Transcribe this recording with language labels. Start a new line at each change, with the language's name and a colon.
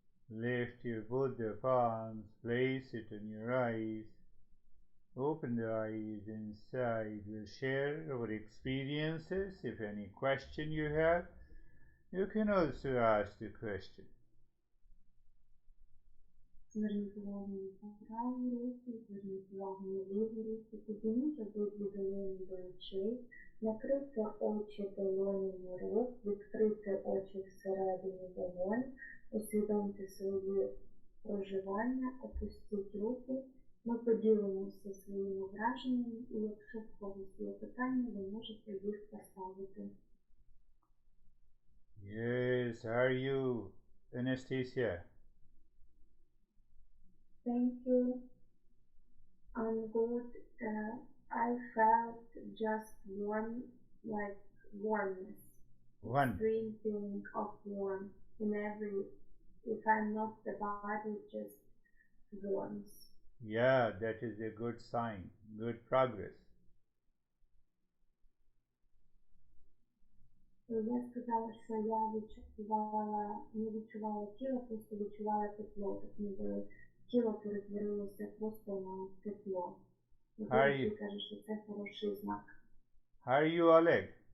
English: Lift your both the palms, place it on your eyes. Open the eyes inside. We'll share our experiences. If any question you have, you can also ask the question.
Ukrainian: Зверніть увагу на праву руку, зверніть увагу на ліву руку, підніміть обидві долоні до очей, накрийте очі долонями рук, відкрийте очі всередині долонь, усвідомте свої проживання, опустіть руки. Ми поділимося своїми враженнями, і якщо в когось є питання, ви можете їх поставити.
English: Yes, are you, Anastasia? Thank you. I'm good. I felt just warm, like warmness. One. Extreme feeling of warm in every, if I'm not the body, just warmth. Yeah, that is a good sign, good progress.
Ukrainian: Я сказала, що я не відчувала тіло, просто відчувала тепло. Так ніби тіло перетворилося просто на тепло. Ти кажеш, що це хороший знак.
English: How are you, Oleg?